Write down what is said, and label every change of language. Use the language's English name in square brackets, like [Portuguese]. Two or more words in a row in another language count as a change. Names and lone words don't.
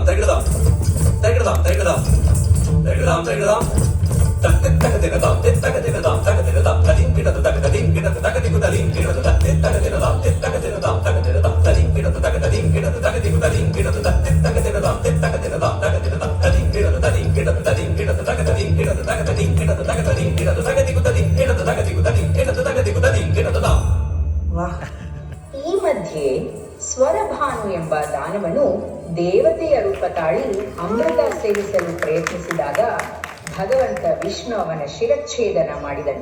[Kannada] ತರಿಗಿಡದಾಂ ತರಿಗಿಡದಾಂ ತರಿಗಿಡದಾಂ ತರಿಗಿಡದಾಂ ತರಿಗಿಡದಾಂ ತಕ್ಕ ತಕ್ಕ ತಿನ್ನದಾಂ ತಕ್ಕ ತಿನ್ನದಾಂ ತಕ್ಕ ತಿನ್ನದಾಂ ತಲಿಂ ಗಿಡದ ತಕ್ಕ ತಲಿಂ ಗಿಡದ ತಕ್ಕ ತಿಕ್ಕು ತಲಿಂ ಗಿಡದ ತಕ್ಕ ತಿನ್ನದಾಂ ತಕ್ಕ ತಿನ್ನದಾಂ ತಕ್ಕ ತಿನ್ನದಾಂ ತಲಿಂ ಗಿಡದ ತಕ್ಕ ತಲಿಂ ಗಿಡದ ತಕ್ಕ ತಿಕ್ಕು ತಲಿಂ ಗಿಡದ ತಕ್ಕ ತಿನ್ನದಾಂ ತಕ್ಕ ತಿನ್ನದಾಂ ತಕ್ಕ ತಿನ್ನದಾಂ ತಲಿಂ ಗಿಡದ ತಲಿಂ ಗಿಡದ ತಲಿಂ ಗಿಡದ ತಕ್ಕ ತಲಿಂ ಗಿಡದ ತಕ್ಕ ತಲಿಂ ಗಿಡದ ತಕ್ಕ ತಲಿಂ ಗಿಡದ ತಕ್ಕ ತಿಕ್ಕು ತಲಿಂ ಗಿಡದ ತಕ್ಕ ತಿಕ್ಕು ತಲಿಂ ಗಿಡದ ತಕ್ಕ ತಿಕ್ಕು ತಲಿಂ ಗಿಡದ ತಾಂ. ವಾಹ್! ಈ ಮಧ್ಯೆ ಸ್ವರಭಾನು ಎಂಬ ದಾನವನು ದೇವತೆಯ ರೂಪ ತಾಳಿ ಅಮೃತ ಸೇವಿಸಲು ಪ್ರಯತ್ನಿಸಿದಾಗ ಭಗವಂತ ವಿಷ್ಣು ಅವನ ಶಿರಚ್ಛೇದನ ಮಾಡಿದನು.